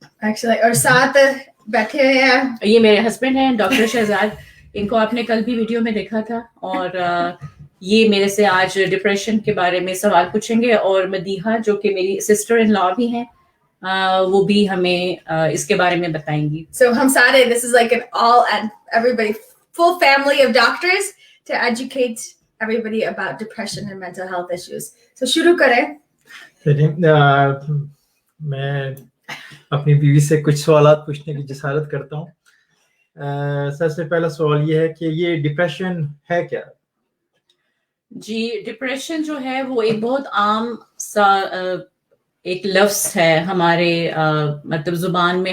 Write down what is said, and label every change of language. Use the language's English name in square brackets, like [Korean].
[Hindi] Actually, और साथ बैठे हुए हैं, ये मेरे हस्बैंड हैं डॉक्टर शहजाद, इनको आपने कल भी वीडियो में देखा था। और ये मेरे से आज डिप्रेशन के बारे में सवाल पूछेंगे। और मदीहा जो कि मेरी सिस्टर इन लॉ भी हैं, वो भी हमें इसके बारे में बताएंगी। [English] So [Hindi] हम सारे, [English] this is like an all and everybody, full family of doctors to educate everybody about depression and mental health issues. [Hindi] So शुरू करें। मैं अपनी बीवी से कुछ सवालात पूछने की जसारत करता हूँ। सबसे पहला सवाल ये है कि ये डिप्रेशन है क्या? जी, डिप्रेशन जो है वो एक बहुत आम सा एक लफ्ज़ है हमारे मतलब ज़ुबान में।